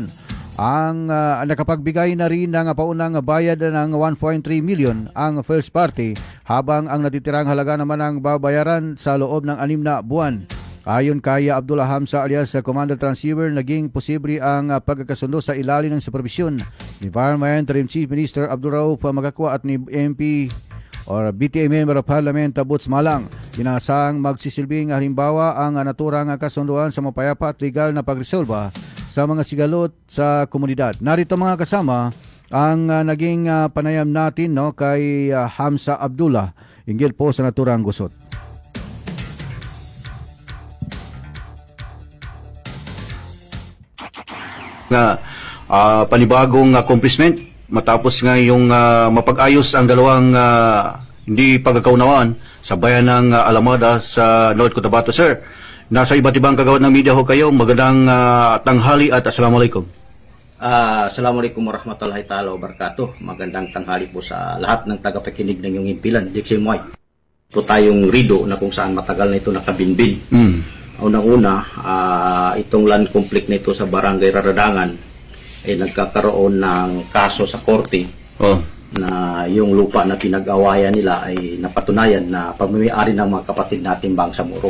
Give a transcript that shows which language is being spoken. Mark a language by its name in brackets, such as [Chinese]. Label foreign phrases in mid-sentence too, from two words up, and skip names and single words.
[Filipino] Ang nakapagbigay na rin ng paunang bayad ng 1.3 million ang [English] first party [Filipino] habang ang natitirang halaga naman ang babayaran sa loob ng 6 na buwan. Ayon kay Abdullah Hamza alias Commander Transceiver, naging posible ang pagkakasundo sa ilalim ng supervisyon ni [English] Environment Interim Chief Minister [Filipino] Abdul Rauf Magakwa at ni MP or BTA [English] Member of Parliament [Filipino] Boots Malang. Inasang magsisilbing halimbawa ang naturang kasunduan sa mapayapa at legal na pagresolba sa mga sigalot sa komunidad. Narito mga kasama ang naging panayam natin kay Hamza Abdullah hinggil po sa naturang gusot. Panibagong accomplishment matapos nga yung mapag-ayos ang dalawang hindi pagkakaunawaan sa bayan ng Alamada sa North Cotabato. Sir, nasa iba't ibang kagawad ng media ho kayo. Magandang tanghali at assalamualaikum. [Arabic] السلام عليكم ورحمة الله تعالى وبركاته. [Filipino] Magandang tanghali po sa lahat ng tagapakinig ng iyong impilan. Dixie Moy. Ito tayong rido na kung saan matagal na ito nakabinbin. Unang-una, itong land conflict na ito sa Barangay Raradangan ay nagkakaroon ng kaso sa korte na yung lupa na pinag-awayan nila ay napatunayan na pamimiyari ng mga kapatid nating Bangsamoro.